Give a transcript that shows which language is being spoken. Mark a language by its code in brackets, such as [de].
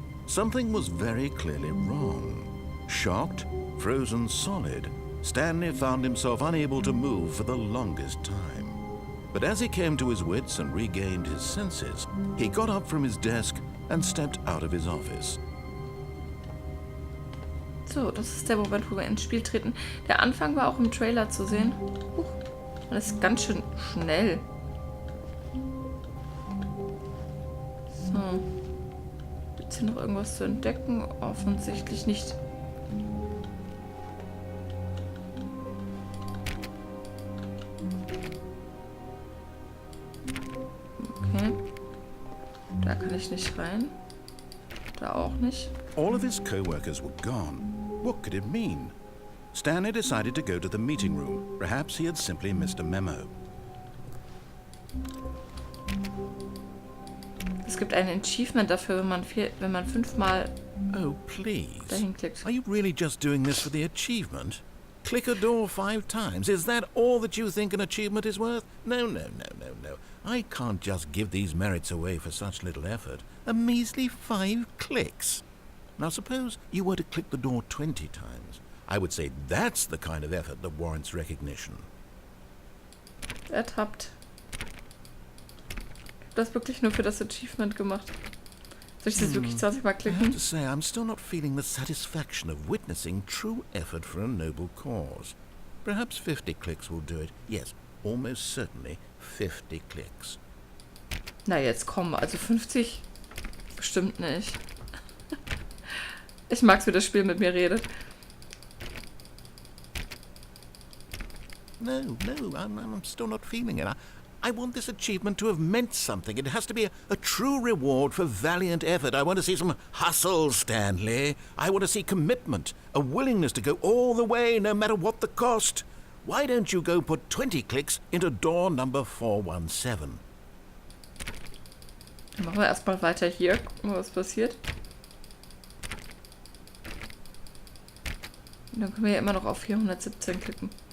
[en] Something was very clearly wrong. Shocked, frozen solid, Stanley found himself unable to move for the longest time. But as he came to his wits and regained his senses, he got up from his desk and stepped out of his office. [de] So, das ist der Moment, wo wir ins Spiel treten. Der Anfang war auch im Trailer zu sehen. Das ist ganz schön schnell. So. Gibt es hier noch irgendwas zu entdecken? Offensichtlich nicht. Okay. Da kann ich nicht rein. Da auch nicht. [en] All of his co-workers were gone. What could it mean? Stanley decided to go to the meeting room. Perhaps he had simply missed a memo. [de] Es gibt ein Achievement dafür, wenn man 5-mal [en] Oh, please. [de] dahin klickt. [en] Are you really just doing this for the achievement? Click a door 5 times. Is that all that you think an achievement is worth? No, no, no, no, no. I can't just give these merits away for such little effort. A measly 5 clicks. Now suppose you were to click the door 20 times. I would say that's the kind of effort that warrants recognition. [de] Ertappt. Ich habe das wirklich nur für das Achievement gemacht. Soll ich das wirklich 20 Mal [en] I have [de] klicken? [en] to say, I'm still not feeling the satisfaction of witnessing true effort for a noble cause. Perhaps 50 clicks will do it. Yes, almost certainly 50 clicks. [de] Na jetzt komm, also 50 bestimmt nicht. Ich mag's, wie das Spiel mit mir redet. [en] No, no, I'm still not feeling it. I want this achievement to have meant something. It has to be a true reward for valiant effort. I want to see some hustle, Stanley. I want to see commitment, a willingness to go all the way, no matter what the cost. Why don't you go put 20 clicks into door number 417? [de] Dann machen wir erstmal weiter hier. Gucken wir, was passiert. Und dann können wir ja immer noch auf 417 klicken.